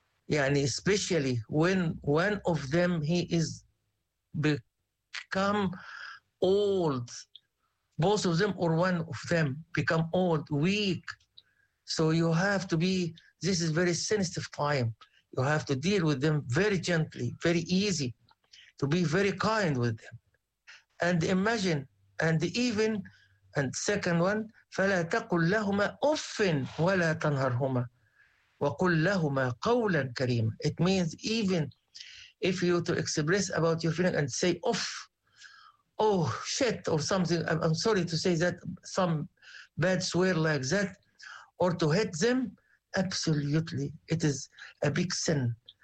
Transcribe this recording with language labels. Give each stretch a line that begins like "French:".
English: يعني especially when one of them, he is become old. Both of them or one of them become old, weak. So you have to be, this is very sensitive time. You have to deal with them very gently, very easy, to be very kind with them. And imagine, and second one,
Arabic: فَلَا تَقُلْ لَهُمَا أُفٍ وَلَا تَنْهَرْهُمَا وَقُلْ لَهُمَا قَوْلًا كَرِيمًا.
English: It means even if you to express about your feeling and say, off, oh, shit, or something, I'm sorry to say that, some bad swear like that, or to hit them, absolutely, it is a big sin.